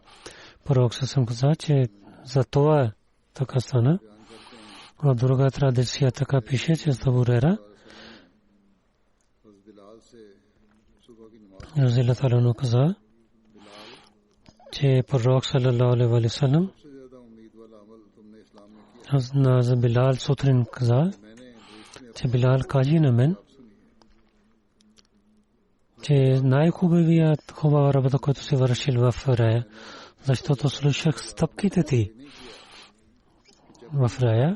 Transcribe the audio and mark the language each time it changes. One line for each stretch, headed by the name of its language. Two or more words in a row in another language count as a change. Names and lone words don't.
Bulgarian: Пророк съм каза, че за това така стана. В друга традиция така пише, че Абу Хурайра
Arabic: رضي الله عنه
Bulgarian: каза, че пророк
Arabic: صلى الله عليه وسلم
Bulgarian: на Билал сутрин каза, че Билал кажи на мен, че най-хубавият хубава работа, която се вършил в рая, защото слушах стъпките ти в рая.